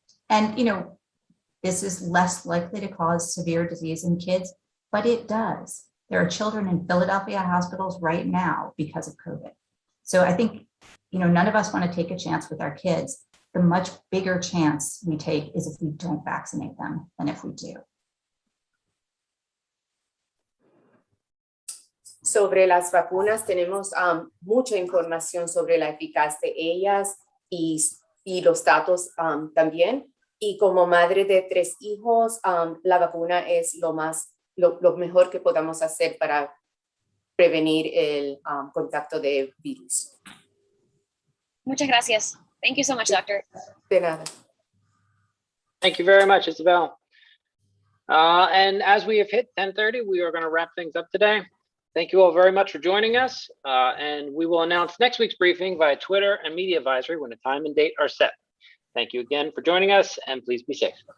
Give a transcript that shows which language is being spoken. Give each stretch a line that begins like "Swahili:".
English: And, this is less likely to cause severe disease in kids, but it does. There are children in Philadelphia hospitals right now because of COVID. So I think, none of us want to take a chance with our kids. The much bigger chance we take is if we don't vaccinate them than if we do.
Spanish: Sobre las vacunas tenemos mucha información sobre la eficacia de ellas y los datos también. Y como madre de 3 hijos, la vacuna es lo mejor que podamos hacer para prevenir el contacto de virus. Muchas gracias.
English: Thank you so much, doctor.
Spanish: De nada.
English: Thank you very much, Isabel. And as we have hit 10:30, we are going to wrap things up today. Thank you all very much for joining us, and we will announce next week's briefing via Twitter and media advisory when the time and date are set. Thank you again for joining us, and please be safe.